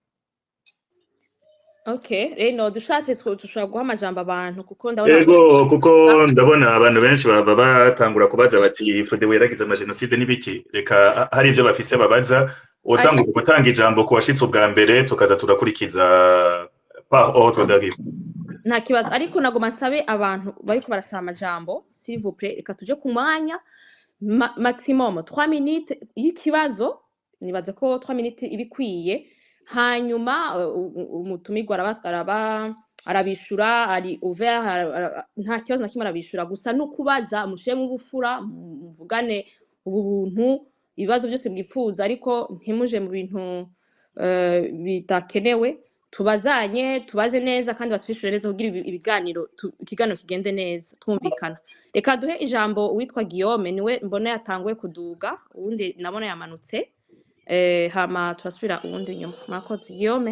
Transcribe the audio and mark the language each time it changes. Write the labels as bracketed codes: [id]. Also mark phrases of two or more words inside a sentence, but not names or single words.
[rn] Okay, rero dushatse dushobora guha amajambo abantu kuko ndabona Yego kuko ndabona abantu benshi baba batangura kubaza bati Frodebu yaragize amagenocide n'ibiki reka hari ivyo bafise babaza utanga gutanga ijambo ku washitse ubwa mbere tukaza turakurikiza [fr] par ordre d'arrivée. [rn] Nta kibazo ariko nagoma nsabe abantu bariko barasaba amajambo [fr] s'il vous plaît [rn] reka tuje ku mwanya maximum 3 minutes y'ikibazo nibaza ko 3 minutes ibikwiye hanyuma umutumirwa arabishura ari ouvert nta kibazo na kimwe arabishura gusa no kubaza mushe mu bufura muvugane ubuntu ibibazo byose bwifuza ariko ntimuje mu bintu bitakenewe tubazanye tubaze neza kandi batwishure neza kugira ikiganiro kigende neza twumvikana reka duhe ijambo uwitwa Guillaume niwe mbona yatanguye kuduga uwundi nabona yamanutse hama turasubira uwundi nyuma murakoze Guillaume.